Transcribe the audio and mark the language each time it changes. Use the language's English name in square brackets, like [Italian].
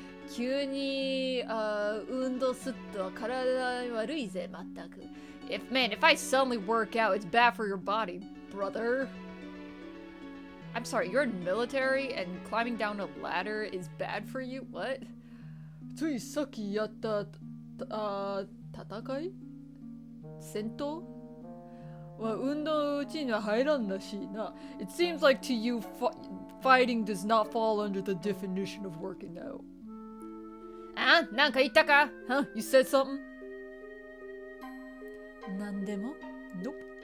[Japanese] 急に運動すると体に悪いぜ、まったく。 [English] If I suddenly work out, it's bad for your body, brother. I'm sorry, you're in military and climbing down a ladder is bad for you? What? [Japanese] ついさっきやった戦い戦闘? は運動のうちには入らんらしいな。 [English] It seems like to you fighting does not fall under the definition of working out. [Japanese] あ、なんか言ったか? [English] Huh? You said something? [Japanese] なんでも? [English] Nope.